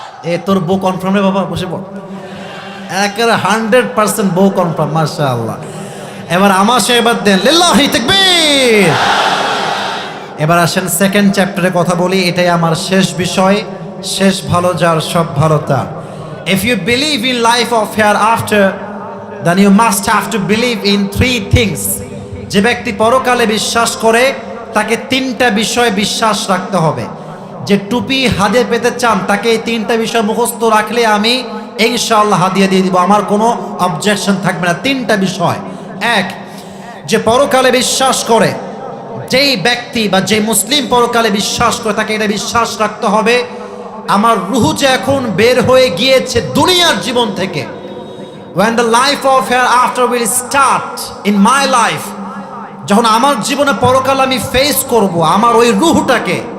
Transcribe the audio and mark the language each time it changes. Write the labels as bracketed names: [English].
[Bangla] এ তোর বউ কনফার্ম রে বাবা, বসে পড়। একেবারে 100% বউ কনফার্ম, মাশাআল্লাহ। এবার আমার সে এবার দেন, লিল্লাহি তাকবীর। এবার আসেন সেকেন্ড চ্যাপ্টারে কথা বলি, এটাই আমার শেষ বিষয়। শেষ ভালো যার, সব ভালো তার। [English] If you believe in life of hereafter, then you must have to believe in three things. [Bangla] যে ব্যক্তি পরকালে বিশ্বাস করে তাকে তিনটা বিষয়ে বিশ্বাস রাখতে হবে। যে টুপি হাদিয়া পেতে চান তাকে এই তিনটা বিষয় মুখস্থ রাখলে আমি ইনশাআল্লাহ হাদিয়া দিয়ে দিব, আমার কোনো অবজেকশন থাকবে না। তিনটা বিষয়। এক, যে পরকালে বিশ্বাস করে, যেই ব্যক্তি বা যে মুসলিম পরকালে বিশ্বাস করে তাকে এটা বিশ্বাস রাখতে হবে আমার রূহ যে এখন বের হয়ে গিয়েছে দুনিয়ার জীবন থেকে, [English] when the life of hereafter will start in my life, [Bangla] যখন আমার জীবনে পরকাল আমি ফেস করব, আমার ওই রূহটাকে,